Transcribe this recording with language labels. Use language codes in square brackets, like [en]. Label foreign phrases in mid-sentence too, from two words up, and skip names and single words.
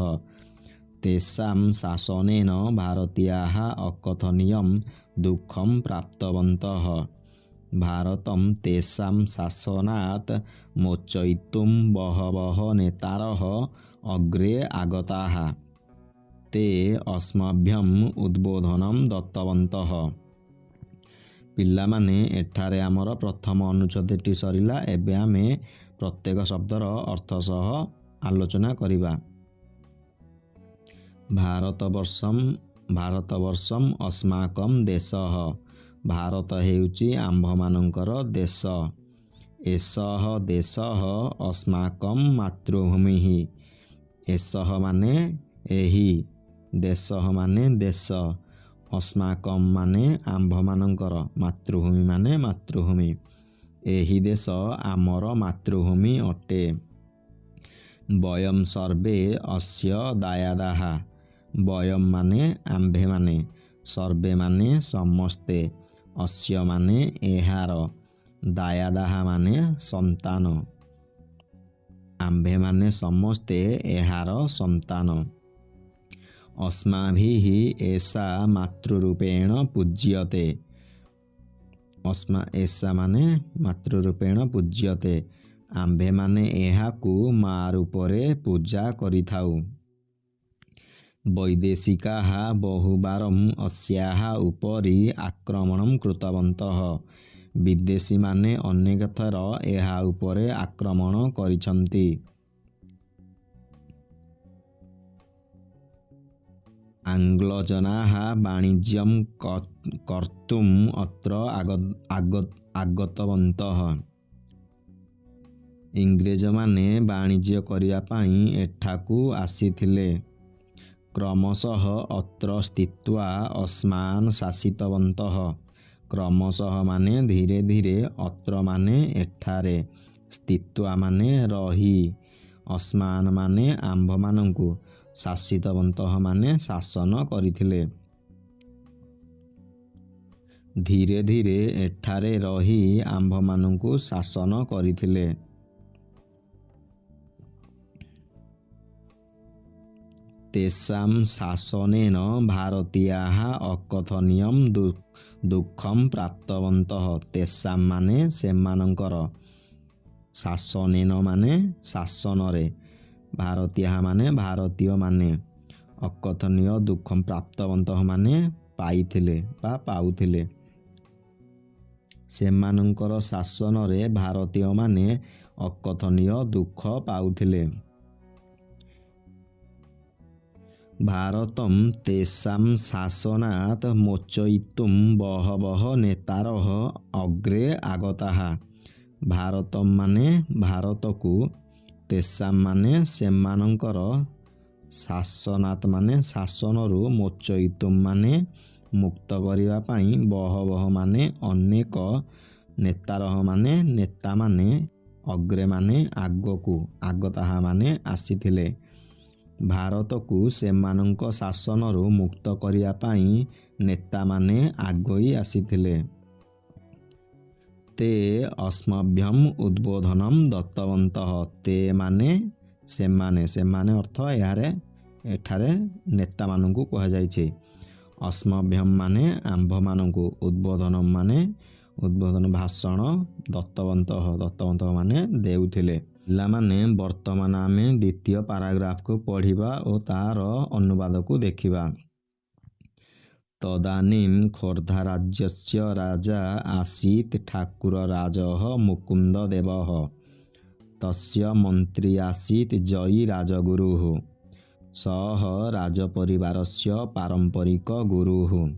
[sa] तेषां शासनेन भारतीयाः अकथनीयं दुःखं प्राप्तवन्तः। भारतं तेषां शासनात् मोचयितुं बहवः नेतारः अग्रे आगताः। ते अस्मभ्यम् उद्बोधनं दत्तवन्तः। [or] ପିଲାମାନେ ଏଠାରେ ଆମର ପ୍ରଥମ ଅନୁଚ୍ଛେଦଟି ସରିଲା। ଏବେ ଆମେ ପ୍ରତ୍ୟେକ ଶବ୍ଦର ଅର୍ଥ ସହ ଆଲୋଚନା କରିବା। [sa] भारतवर्षम अस्माकं देशः। [or] ଭାରତ ହେଉଛି ଆମ୍ଭମାନଙ୍କର ଦେଶ। [sa] एषः देशः अस्माकं मातृभूमिः। [or] ଏଷଃ ମାନେ ଏହି, ଦେଶଃ ମାନେ ଦେଶ, ଅସ୍ମାକଂ ମାନେ ଆମ୍ଭମାନଙ୍କର, ମାତୃଭୂମି ମାନେ ମାତୃଭୂମି। ଏହି ଦେଶ ଆମର ମାତୃଭୂମି ଅଟେ। [sa] वयम् सर्वे अस्य दायादाः। [or] ବୟମ୍ ମାନେ ଆମ୍ଭେ ମାନେ, ସର୍ବେ ମାନେ ସମସ୍ତେ, ଅସ୍ୟ ମାନେ ଏହାର, ଦାୟାଦାଃ ମାନେ ସନ୍ତାନ, ଆମ୍ଭେ ମାନେ ସମସ୍ତେ ଏହାର ସନ୍ତାନ। [sa] अस्माभिः एषा मातृरूपेण पूज्यते। एषा माने मातृरूपेण पूज्यते। [or] ଆମ୍ଭେ ମାନେ ଏହାକୁ ମାଁ ରୂପରେ ପୂଜା କରିଥାଉ। [sa] वैदेशिकाः बहुवारम् अस्याः उपरि आक्रमणं कृतवन्तः। [or] ବିଦେଶୀ ମାନେ ଅନେକ ଥର ଏହା ଉପରେ ଆକ୍ରମଣ କରିଛନ୍ତି। [sa] आङ्ग्लजनाः वाणिज्यं कर्तुम् अत्र आगतवन्तः। [or] ଇଂରେଜ ମାନେ ବାଣିଜ୍ୟ କରିବା ପାଇଁ ଏଠାକୁ ଆସିଥିଲେ। [sa] क्रमशः अत्र स्थित्वा अस्मान् शासितवन्तः। [or] କ୍ରମଶଃ ମାନେ ଧୀରେ ଧୀରେ, ଅତ୍ର ମାନେ ଏଠାରେ, ସ୍ଥିତ୍ୱା ମାନେ ରହି, ଅସ୍ମାନ୍ ମାନେ ଆମ୍ଭମାନଙ୍କୁ, ଶାସିତବନ୍ତଃ ମାନେ ଶାସନ କରିଥିଲେ। ଧୀରେ ଧୀରେ ଏଠାରେ ରହି ଆମ୍ଭମାନଙ୍କୁ ଶାସନ କରିଥିଲେ। [sa] तेषां शासनेन भारतीयाः अकथनीयं दुःखं प्राप्तवन्तः। [or] ତେଷାଂ ମାନେ ସେମାନଙ୍କର, ଶାସନେନ ମାନେ ଶାସନରେ, ଭାରତୀୟାଃ ମାନେ ଭାରତୀୟ ମାନେ, [sa] अकथनीय दुःखं प्राप्तवन्तः [or] ମାନେ ପାଇଥିଲେ ବା ପାଉଥିଲେ। ସେମାନଙ୍କର ଶାସନରେ ଭାରତୀୟ ମାନେ ଅକଥନୀୟ ଦୁଃଖ ପାଉଥିଲେ। [sa] भारतं तेषां शासनात् मोचयितुं बहवः नेतारः अग्रे आगताः। [or] ଭାରତଂ ମାନେ ଭାରତକୁ, ତେଷାଂ ମାନେ ସେମାନଙ୍କର, ଶାସନାତ୍ ମାନେ ଶାସନରୁ, ମୋଚୟିତୁଂ ମାନେ ମୁକ୍ତ କରିବା ପାଇଁ, ବହବଃ ମାନେ ଅନେକ, ନେତାରଃ ମାନେ ନେତା ମାନେ, ଅଗ୍ରେ ମାନେ ଆଗକୁ, ଆଗତାଃ ମାନେ ଆସିଥିଲେ। ଭାରତକୁ ସେମାନଙ୍କ ଶାସନରୁ ମୁକ୍ତ କରିବା ପାଇଁ ନେତା ମାନେ ଆଗେଇ ଆସିଥିଲେ। [sa] ते अस्मभ्यम् उद्बोधनं दत्तवन्तः। [or] ତେ ମାନେ ସେମାନେ, ସେମାନେ ଅର୍ଥ ଯାହାରେ ଏଠାରେ ନେତା ମାନଙ୍କୁ କୁହା ଯାଇଛି। ଅସ୍ମଭ୍ୟମ ମାନେ ଆମ୍ଭମାନଙ୍କୁ, ଉଦ୍ବୋଧନଂ ମାନେ ଉଦ୍ବୋଧନ ଭାଷଣ, [sa] दत्तवन्तः, दत्तवन्तः [or] ମାନେ ଦେଉଥିଲେ। ପିଲାମାନେ ବର୍ତ୍ତମାନ ଆମେ ଦ୍ୱିତୀୟ ପାରାଗ୍ରାଫ କୁ ପଢ଼ିବା ଓ ତାର ଅନୁବାଦ କୁ ଦେଖିବା। [sa] तदानीं खोर्धाराज्यस्य राजा आसीत् ठाकुरराजः मुकुन्ददेवः। तस्य मन्त्री आसीत् जयी राजगुरुः। सः राजपरिवारस्य पारम्परिक गुरुः।